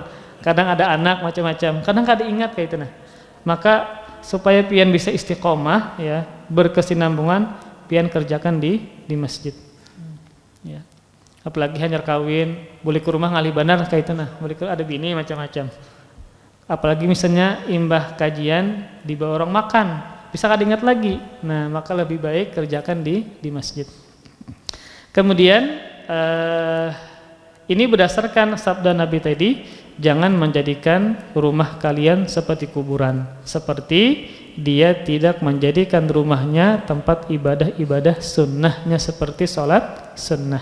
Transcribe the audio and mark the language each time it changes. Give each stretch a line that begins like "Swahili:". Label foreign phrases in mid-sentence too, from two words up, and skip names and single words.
Banjar: Kadang ada anak macam-macam, kadang kada ingat kayak itu nah. Maka supaya pian bisa istiqomah ya, berkesinambungan, pian kerjakan di masjid.
Indonesian: Ya.
Banjar: Apalagi hanya kawin, boleh ke rumah ngalih banar kayak itu nah, boleh ke ada bini macam-macam. Apalagi misalnya imbah kajian dibawa orang makan, bisa kada ingat lagi.
Indonesian: Nah, maka lebih baik kerjakan di masjid. Kemudian ini berdasarkan sabda Nabi tadi, jangan menjadikan rumah kalian seperti kuburan, seperti dia tidak menjadikan rumahnya tempat ibadah-ibadah sunnahnya seperti sholat sunnah.